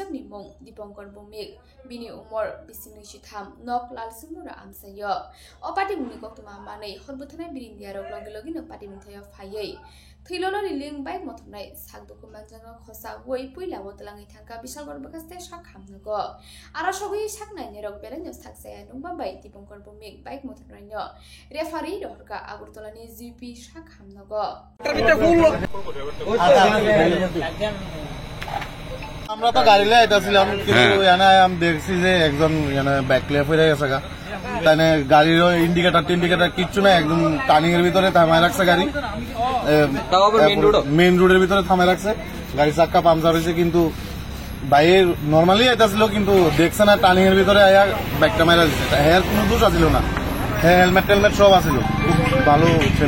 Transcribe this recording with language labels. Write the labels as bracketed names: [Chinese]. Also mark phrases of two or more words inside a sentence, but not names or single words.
[Kok Borok] ni mong Dipongkor Bumik bini umur bisini shitham nok lal sumura amsayo o pati muni koktuma manai horbuthana birindia rok logi logi no pati minthayo phayei thilo liling [English] baik motor [Kok Borok] nai sakduko manjanga khosa woi puila wotlangi thangka bisalgor bakaste sak hamnago ara sogui sak nai nerok belenyo saksaya nungba bai Dipongkor Bumik [English] baik motor [Kok Borok] nai no referee dorka agurtolani GP sak hamnago [Bangla] আমরা তো গাড়ি লাই আইতাছিলাম কিন্তু এনা আমি দেখছি যে একজন এনা ব্যাকলেফ হয়ে গেছে তাইনে গাড়ির ইন্ডিকেটর কিচ্ছু না একদম টার্নিং এর ভিতরে থামায় রাখছে গাড়ি তাও আবার মেইন রোডের ভিতরে থামায় রাখছে গাড়ি চাক্কা পাংচার হয়েছে কিন্তু বাইরে নরমালি আইতাছিল কিন্তু দেখছে না টার্নিং এর ভিতরে আয়া ব্যাকটা মারা দিচ্ছে এর কোনো দোষ আছিল না হেলমেট টেলমেট সব আছিল ভালো ছেলে